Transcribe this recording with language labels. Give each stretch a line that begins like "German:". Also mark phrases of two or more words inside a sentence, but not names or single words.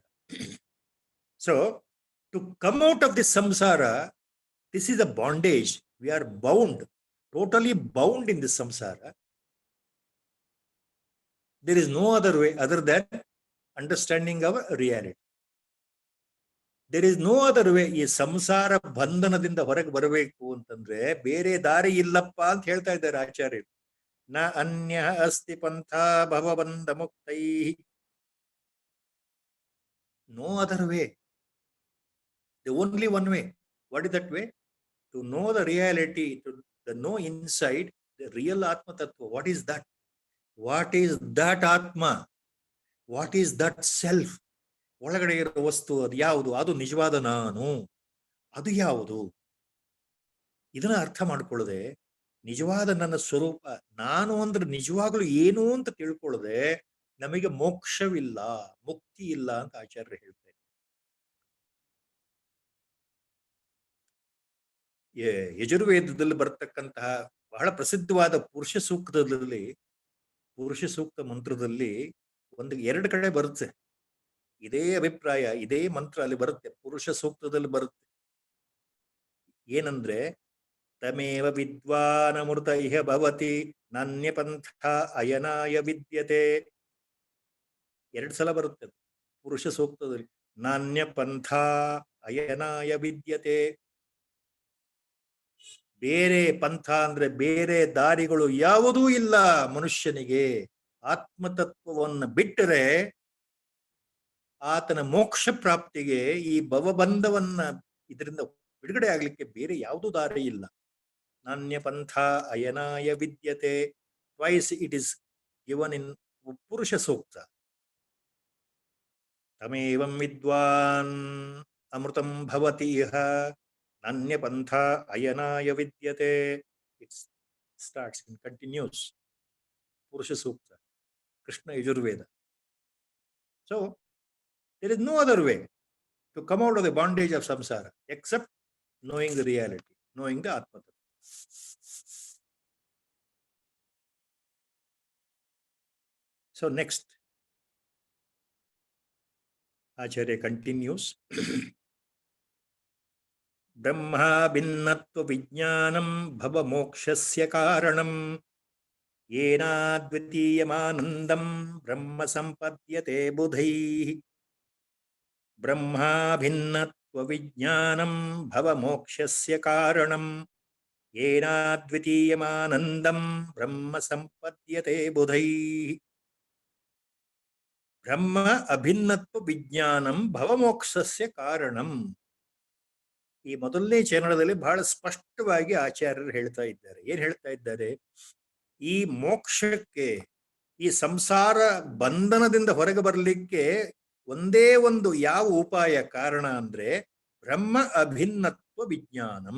English: So to come out of this samsara, this is a bondage. We are bound, totally bound in this samsara. There is no other way other than understanding our reality. There is no other way.
Kannada: ಈ ಸಂಸಾರ ಬಂಧನದಿಂದ ಹೊರಗೆ ಬರಬೇಕು ಅಂತಂದ್ರೆ ಬೇರೆ ದಾರಿ ಇಲ್ಲಪ್ಪ ಅಂತ ಹೇಳ್ತಾ ಇದ್ದಾರೆ ಆಚಾರ್ಯರು.
Sanskrit: ನ ಅನ್ಯ ಅಸ್ತಿ ಪಂಥ ಭವಬಂಧ ಮುಕ್ತೈ.
English: No other way. The only one way. What is that way? To know the reality, to know inside the real
Sanskrit: Atma Tattva.
English: What is that? What is that Atma? What is that self?
Kannada: ಒಳಗಡೆ ಇರೋ ವಸ್ತು ಅದು ಯಾವುದು? ಅದು ನಿಜವಾದ ನಾನು. ಅದು ಯಾವುದು? ಇದನ್ನ ಅರ್ಥ ಮಾಡ್ಕೊಳ್ಳದೆ ನಿಜವಾದ ನನ್ನ ಸ್ವರೂಪ ನಾನು ಅಂದ್ರೆ ನಿಜವಾಗ್ಲೂ ಏನು ಅಂತ ತಿಳ್ಕೊಳ್ಳದೆ ನಮಗೆ ಮೋಕ್ಷವಿಲ್ಲ, ಮುಕ್ತಿ ಇಲ್ಲ ಅಂತ ಆಚಾರ್ಯರು ಹೇಳ್ತಾರೆ. ಯಜುರ್ವೇದದಲ್ಲಿ ಬರ್ತಕ್ಕಂತಹ ಬಹಳ ಪ್ರಸಿದ್ಧವಾದ ಪುರುಷ ಸೂಕ್ತ ಮಂತ್ರದಲ್ಲಿ ಎರಡು ಕಡೆ ಬರುತ್ತೆ ಇದೇ ಅಭಿಪ್ರಾಯ, ಇದೇ ಮಂತ್ರ ಅಲ್ಲಿ ಬರುತ್ತೆ. ಪುರುಷ ಸೂಕ್ತದಲ್ಲಿ ಬರುತ್ತೆ. ಏನಂದ್ರೆ
Sanskrit: ತಮೇವ ವಿದ್ವಾನಮೃತ ಇಹ ಭವತಿ ನಾನ್ಯ ಪಂಥ ಅಯನಾಯ ವಿದ್ಯತೆ.
Kannada: 2 ಸಲ ಬರುತ್ತೆ ಪುರುಷ ಸೂಕ್ತದಲ್ಲಿ.
Sanskrit: ನಾನ್ಯ ಪಂಥ ಅಯನಾಯ ವಿದ್ಯತೆ.
Kannada: ಬೇರೆ ಪಂಥ ಅಂದ್ರೆ ಬೇರೆ ದಾರಿಗಳು ಯಾವುದೂ ಇಲ್ಲ ಮನುಷ್ಯನಿಗೆ. ಆತ್ಮತತ್ವವನ್ನು ಬಿಟ್ಟರೆ ಆತನ ಮೋಕ್ಷ ಪ್ರಾಪ್ತಿಗೆ ಈ ಭವಬಂಧವನ್ನ ಇದರಿಂದ ಬಿಡುಗಡೆ ಆಗ್ಲಿಕ್ಕೆ ಬೇರೆ ಯಾವುದೂ ದಾರಿ ಇಲ್ಲ.
Sanskrit: ನಾನ್ಯ ಪಂಥ ಅಯನಾಯ ವಿದ್ಯತೆ.
English: Twice it is given in Purusha Sukta.
Sanskrit: ತಮೇವಂ ವಿದ್ವಾನ್ ಅಮೃತಂ ಭವತಿ ಇಹ ನಾನ್ಯ ಪಂಥ ಅಯನಾಯ ವಿದ್ಯತೆ.
English: It's starts in continues. ಪುರುಷ ಸೂಕ್ತ, ಕೃಷ್ಣ ಯಜುರ್ವೇದ. ಸೊ there is no other way to come out of the bondage of samsara except knowing the reality, knowing the
Sanskrit: Atma Tattva.
English: So next, Acharya continues.
Sanskrit: ब्रह्म भिन्नत्व विज्ञानं भव मोक्षस्य कारणं येन द्वितीयमानन्दं ब्रह्म सम्पद्यते बुधैः. ಬ್ರಹ್ಮಾ ಭಿನ್ನತ್ವ ವಿಜ್ಞಾನಂ ಭವ ಮೋಕ್ಷಸ್ಯ ಕಾರಣಂ ಯೇನಾದ್ವಿತೀಯಮಾನಂದಂ ಬ್ರಹ್ಮ ಸಂಪದ್ಯತೆ ಬುಧೈಃ. ಬ್ರಹ್ಮ ಅಭಿನ್ನತ್ವ ವಿಜ್ಞಾನಂ ಭವ ಮೋಕ್ಷಸ್ಯ ಕಾರಣಂ.
Kannada: ಈ ಮೊದಲನೇ ಚರಣದಲ್ಲಿ ಬಹಳ ಸ್ಪಷ್ಟವಾಗಿ ಆಚಾರ್ಯರು ಹೇಳ್ತಾ ಇದ್ದಾರೆ. ಏನ್ ಹೇಳ್ತಾ ಇದ್ದಾರೆ? ಈ ಮೋಕ್ಷಕ್ಕೆ, ಈ ಸಂಸಾರ ಬಂಧನದಿಂದ ಹೊರಗೆ ಬರಲಿಕ್ಕೆ ಒಂದೇ ಒಂದು ಯಾವ ಉಪಾಯ ಕಾರಣ ಅಂದ್ರೆ
Sanskrit: ಬ್ರಹ್ಮ ಅಭಿನ್ನತ್ವ ವಿಜ್ಞಾನಂ.